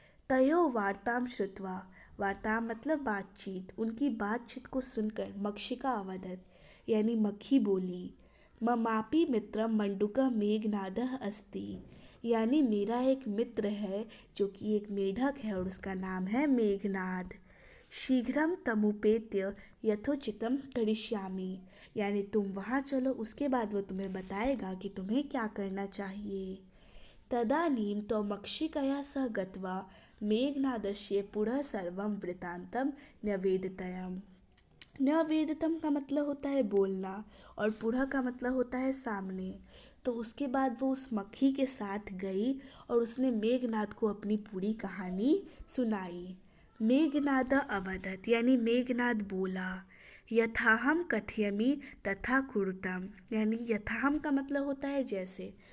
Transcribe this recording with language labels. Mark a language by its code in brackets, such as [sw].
[sa] तयो वार्ताम श्रुत्वा, [hi] वार्ता मतलब बातचीत, उनकी बातचीत को सुनकर [sa] मक्षिका अवदत [hi] यानी मक्खी बोली, [sa] ममापि मित्रम मंडुका मेघनादः अस्ति, [hi] यानी मेरा एक मित्र है जो कि एक मेढक है और उसका नाम है मेघनाद। [sa] शीघ्रम तमुपेत्य यथोचितम करिष्यामि, [hi] यानी तुम वहाँ चलो, उसके बाद वो तुम्हें बताएगा कि तुम्हें क्या करना चाहिए। [sa] तदानीं तो मक्षिकया सह गत्वा मेघनादस्य पुरः सर्वं वृत्तान्तं न्यवेदतम्। [hi] न्यवेदतम का मतलब होता है बोलना, और पुरः का मतलब होता है सामने। तो उसके बाद वो उस मक्खी के साथ गई और उसने मेघनाद को अपनी पूरी कहानी सुनाई। मेघनाद अवदत, यानी मेघनाद बोला, [sa] यथाहम कथयमि तथा कुरुतम, [hi] यानी यथाहम का मतलब होता है जैसे,